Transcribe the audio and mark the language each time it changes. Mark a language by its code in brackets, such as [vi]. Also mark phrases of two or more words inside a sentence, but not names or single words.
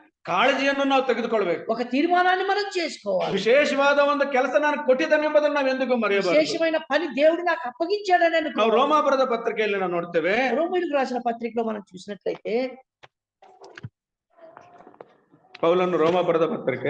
[kn] ಕಾಳಜಿಯನ್ನು ನಾವು ತೆಗೆದುಕೊಳ್ಬೇಕು. [te] ఒక తీర్మానాన్ని మనం చేసుకోవాలి. [kn] ವಿಶೇಷವಾದ ಒಂದು ಕೆಲಸ ನಾನು ಕೊಟ್ಟಿದ್ದೇನೆ ಎಂಬುದನ್ನು ನಾವು ಎಂದಿಗೂ ಮರೆಯಬಾರದು. [te] విశేషమైన పని దేవుడు నాకు అప్పగించాడని [kn] ನಾವು [te] అనుకోవాలి. [kn] ರೋಮಾಪುರದ ಪತ್ರಿಕೆಯಲ್ಲಿ ನಾವು ನೋಡ್ತೇವೆ, [te] రోమీయులకు రాసిన పత్రికలో మనం చూసినట్లయితే, [kn] ಪೌಲನು ರೋಮಾಪುರದ ಪತ್ರಿಕೆ